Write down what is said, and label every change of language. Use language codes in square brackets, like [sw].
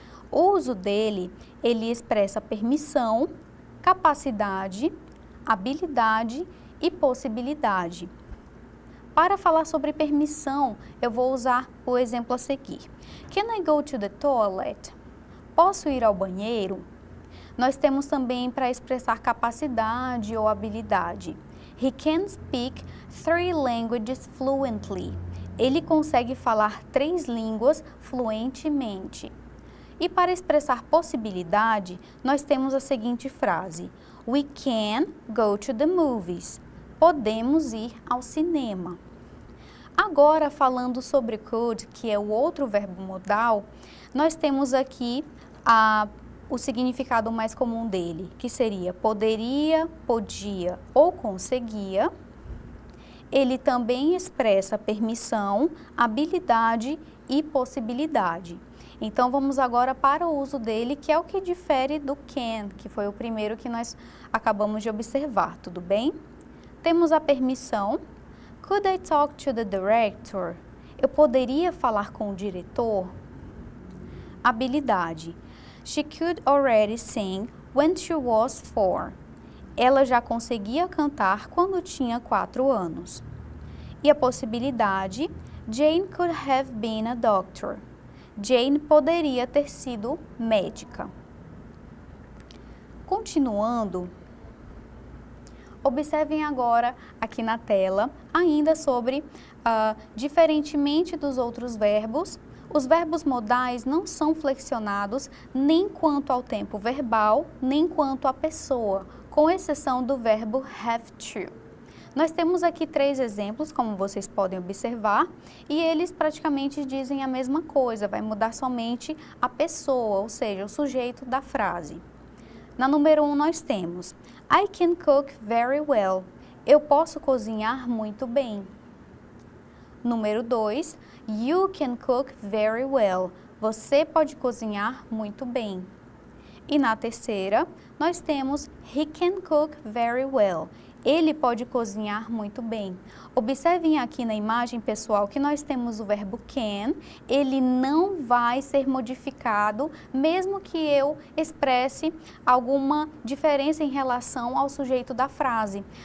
[pt] O uso dele, ele expressa permissão, capacidade, habilidade e possibilidade. Para falar sobre permissão, eu vou usar o exemplo a seguir. [en] Can I go to the toilet? [pt] Posso ir ao banheiro? Nós temos também para expressar capacidade ou habilidade. [en] He can speak 3 languages fluently. [pt] Ele consegue falar 3 línguas fluentemente. E para expressar possibilidade, nós temos a seguinte frase. [en] We can go to the movies. [pt] Podemos ir ao cinema. Agora, falando sobre could, que é o outro verbo modal, nós temos aqui o significado mais comum dele, que seria poderia, podia ou conseguia. Ele também expressa permissão, habilidade e possibilidade. Então, vamos agora para o uso dele, que é o que difere do can, que foi o primeiro que nós acabamos de observar, tudo bem? Temos a permissão. [en] Could I talk to the director? [pt] Eu poderia falar com o diretor? Habilidade. [en] She could already sing when she was 4. [pt] Ela já conseguia cantar quando tinha 4 anos. E a possibilidade, [en] Jane could have been a doctor. [pt] Jane poderia ter sido médica. Continuando, observem agora aqui na tela, ainda sobre, diferentemente dos outros verbos, os verbos modais não são flexionados nem quanto ao tempo verbal, nem quanto à pessoa, com exceção do verbo have to. Nós temos aqui 3 exemplos, como vocês podem observar, e eles praticamente dizem a mesma coisa, vai mudar somente a pessoa, ou seja, o sujeito da frase. Na número 1 nós temos [en] I can cook very well. [pt] Eu posso cozinhar muito bem. Número 2, [en] you can cook very well. [pt] Você pode cozinhar muito bem. E na terceira, nós temos [en] he can cook very well. [pt] Ele pode cozinhar muito bem. Observem aqui na imagem, pessoal, que nós temos o verbo can. Ele não vai ser modificado, mesmo que eu expresse alguma diferença em relação ao sujeito da frase.